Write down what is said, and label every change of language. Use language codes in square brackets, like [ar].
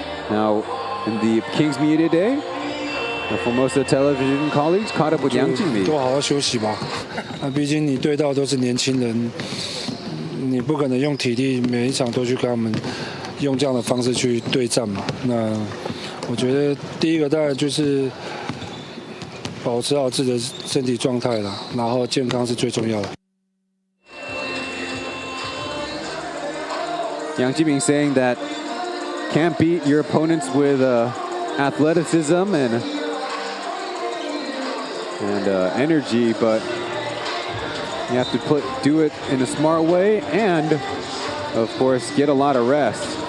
[en] Now, in the Kings media day, the Formosa television colleagues caught up with Yang Jingli. [zh] 多好好休息吧。毕竟你对到都是年轻人，你不可能用体力每一场都去跟他们用这样的方式去对战嘛。那我觉得第一个当然就是保持好自己的身体状态啦，然后健康是最重要的。 [en] Yang Jiming saying that can't beat your opponents with athleticism and energy, but you have to do it in a smart way and, of course, get a lot of rest.